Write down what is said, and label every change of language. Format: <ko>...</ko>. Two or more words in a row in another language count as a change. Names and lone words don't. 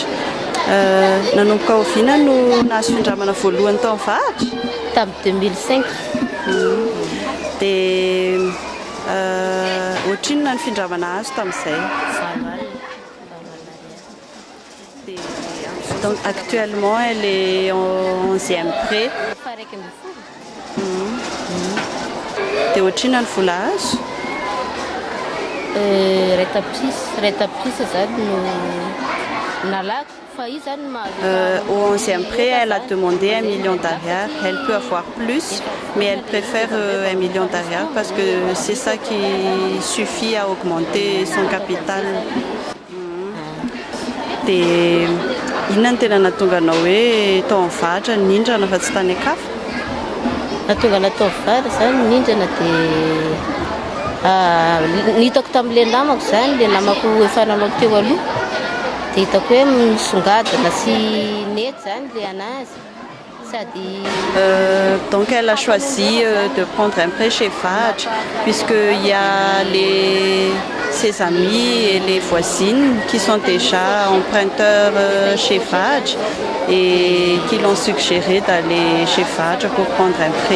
<mg>Nanomboka oviana no nahazo findramana voalohany tao Vaj? Tamin'ny 2005. Dia ohatrinona ny findramana azo tamin'izay?</mg> <fr>Donc actuellement elle est en 11e prêt.</fr> <mg>Dia ohatrinona ny vola azo? Retapisy zany no nalako.</mg> <fr>Au 11e prêt, elle a demandé 1 million d'arrière. Elle peut avoir plus, mais elle préfère 1 million d'arrière parce que c'est ça qui suffit à augmenter son capital.</fr> <mg>Dia inona ny tena nahatonga anao hoe tao amin'ny Vaj nindrana fa tsy tany akafa? Nahatonga anao tao Vaj zany nindrana dia nitako tamin'ilay namako zany, ilay namako efa nanao teo aloha. Dia hitako hoe misongadina sy nety zany ilay anazy.</mg> <fr>Donc elle a choisi de prendre un prêt chez Vaj puisqu'il y a ses amis et les voisines qui sont déjà emprunteurs chez Vaj et qui l'ont suggéré d'aller chez Vaj pour prendre un prêt.</fr>